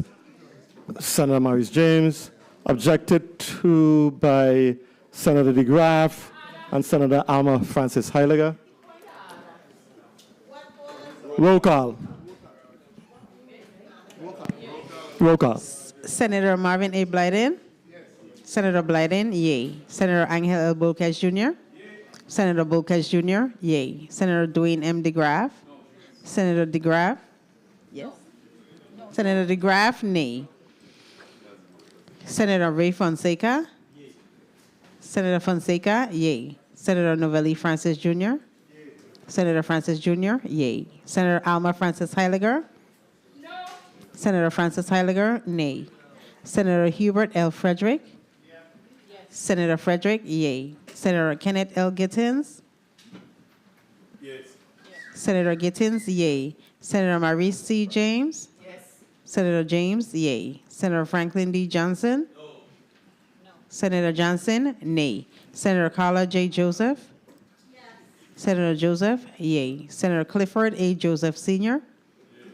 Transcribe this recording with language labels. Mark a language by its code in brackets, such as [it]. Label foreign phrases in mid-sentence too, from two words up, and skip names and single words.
[en] Senator Maurice James, objected to by Senator DeGraff and Senator Alma Francis Heiliger. Roll call. Roll call. Senator Marvin A. Blyden? Senator Blyden, yay. Senator Angel L. Bulkes Jr.? Senator Bulkes Jr., yay. Senator Dwayne M. DeGraff? Senator DeGraff? Yes. Senator DeGraff, nay. Senator Ray Fonseca? Senator Fonseca, yay. Senator Novelli Francis Jr.? Senator Francis Jr., yay. Senator Alma Francis Heiliger? No. Senator Francis Heiliger, nay. Senator Hubert L. Frederick? Yes. Senator Frederick, yay. Senator Kenneth L. Gittins? Yes. Senator Gittins, yay. Senator Maurice C. James? Yes. Senator James, yay. Senator Franklin D. Johnson? No. Senator Johnson, nay. Senator Carla J. Joseph? Yes. Senator Joseph, yay. Senator Clifford A. Joseph Sr.? Yes.